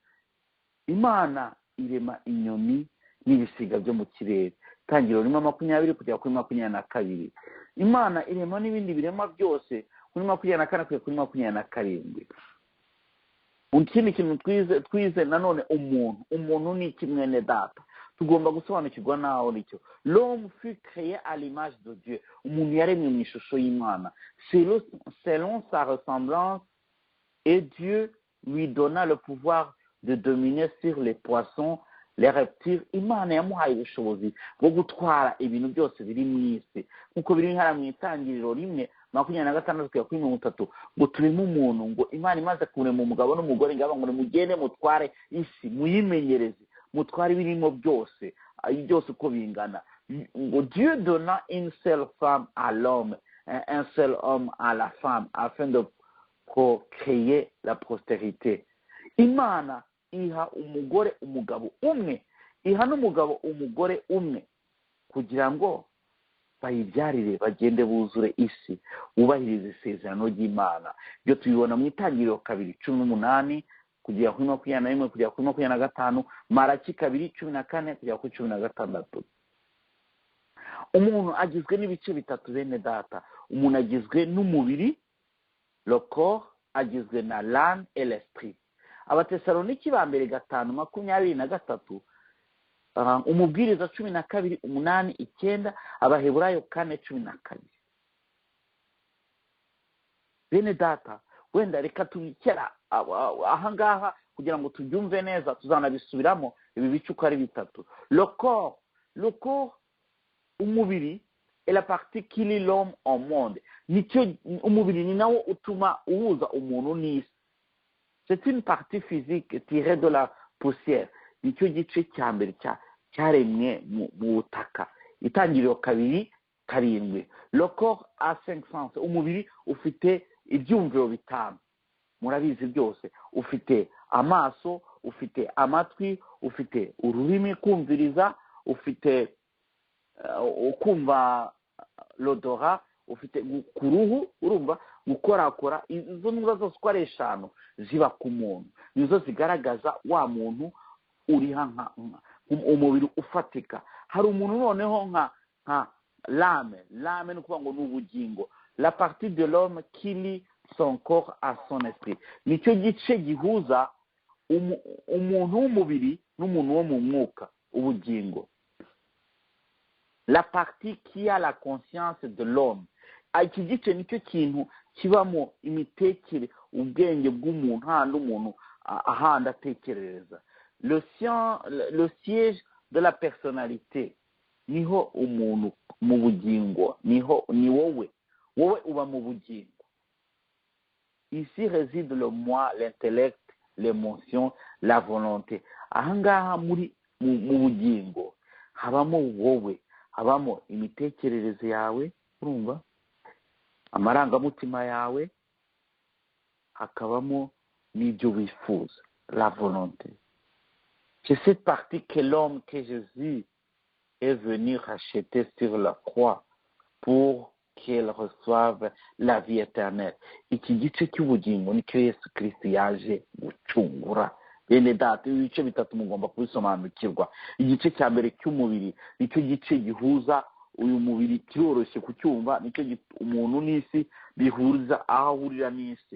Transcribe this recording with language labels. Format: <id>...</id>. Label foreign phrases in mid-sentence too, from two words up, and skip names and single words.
<rw>Imana irema inyoni n'ibisiga byo mu kirere, Itangiriro 1:20 kugera kuri 22. Imana irema n'ibindi birema byose kuri 24 kugera kuri 27. Ikindi kintu twize nanone umuntu ni kimwene Data, tugomba gusobanukirwa naho nicyo.</rw> <fr>L'homme fut créé à l'image de Dieu.</fr> <rw>Umuntu yaremwe mu ishusho y'Imana</rw> <fr>selon sa ressemblance, et Dieu lui donna le pouvoir de dominer sur les poissons, les reptiles.</fr> <rw>Imana yamuhaye ubushobozi bwo gutwara ibintu byose biri mu isi, nk'uko biri hano mu Itangiriro 1:26 kugera kuri 30, ngo turimo umuntu, ngo Imana imaze kurema umugabo n'umugore, ngo mugende mutware isi, muyimenyereze, mutware ibirimo byose uko bingana.</rw> <fr>Ngo Dieu donna une seule femme à l'homme, un seul homme à la femme, afin de procréer la postérité.</fr> <rw>Imana iha umugore umugabo umwe, iha n'umugabo umugore umwe, kugira ngo bayibyarire, bagende buzure isi, bubahirize isezerano ry'Imana. Ibyo tubibona mu Itangiriro 2:18 kugera kuri 21 kugera kuri 25, Malaki 2:14 kugera kuri 16. Umuntu agizwe n'ibice bitatu bene Data. Umuntu agizwe n'umubiri,</rw> <fr>le corps,</fr> <rw>agizwe na</rw> <fr>l'âme et l'esprit.</fr> <rw>Abatesaloniki ba mbere 5:23, Umubwiriza 12:8-9, Abaheburayo 4:12. Bene Data, wenda reka tubikera ahangaha kugira ngo tubyumve neza, tuzanabisubiramo ibi bice uko ari bitatu.</rw> <fr>Le corps, umubiri, est la partie qui lie l'homme au monde.</fr> <rw>Nicyo umubiri ni nawo utuma uhuza umuntu n'isi.</rw> <fr>c'est une partie physique tirée de la poussière.</fr> <rw>Nicyo gice cya mbere cyaremwe mu butaka. Itangiriro 2:7.</rw> <fr>Le corps a 5 sens.</fr> <rw>Umubiri ufite ibyumviro bitanu. Murabizi byose. Ufite amaso, ufite amatwi, ufite ururimi kumviriza, ufite ukumva l'odorat, ufite ku ruhu, urumva gukorakora. Izo ndwara zose uko ari 5 ziba ku muntu, nizo zigaragaza wa muntu uri umubiri ufatika. Hari umuntu noneho nka l'âme ni ukuvuga ngo ni ubugingo,</rw> <fr>la partie de l'homme qui lie son corps à son esprit.</fr> <rw>Nicyo gice gihuza umuntu w'umubiri n'umuntu wo mu mwuka, ubugingo.</rw> <fr>La partie qui a la conscience de l'homme.</fr> <rw>Iki gice nicyo kintu kibamo imitekere, ubwenge bw'umuntu, handi umuntu ahandi atekerereza.</rw> <fr>Le siège de la personnalité.</fr> <rw>Niho umuntu mu bugingo, ni wowe uba mu bugingo.</rw> <fr>Ici réside le moi, l'intellect, l'émotion, la volonté.</fr> <rw>Ahangaha mu bugingo habamo wowe, habamo imitekerereze yawe, urumva, amarangamutima yawe, hakabamo n'ibyo wifuza,</rw> <fr>la volonté. C'est cette partie que l'homme, que Jésus est venu racheter sur la croix pour qu'elle reçoive la vie éternelle.</fr> <rw>Iki gice cy'ubugingo nicyo Yesu Kristo yaje gucungura. Bene data, ibice bitatu mugomba kubisobanukirwa. Igice cya mbere cy'umubiri nicyo gice gihuza uyu mubiri, kiroroshye kucyumva, nicyo umuntu n'isi bihuza, aho ahurira n'isi.</rw>